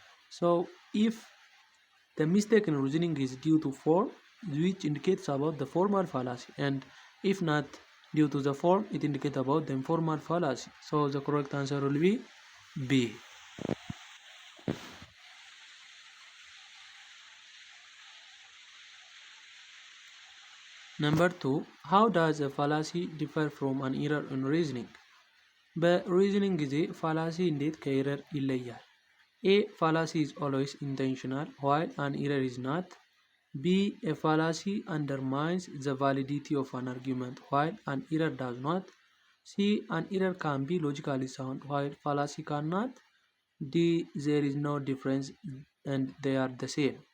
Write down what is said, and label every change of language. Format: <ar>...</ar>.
<en>So if the mistake in reasoning is due to form, which indicates about the formal fallacy, and if not due to the form, it indicates about the informal fallacy. So the correct answer will be B. Number 2, how does a fallacy differ from an error in reasoning?</en> <am>በሪዝኒንግ ጊዜ ፋላሲ እንዴት ከኤረር ይለያል?</am> <en>A, fallacy is always intentional while an error is not. B, a fallacy undermines the validity of an argument while an error does not. C, an error can be logically sound while fallacy cannot. D, there is no difference and they are the same.</en>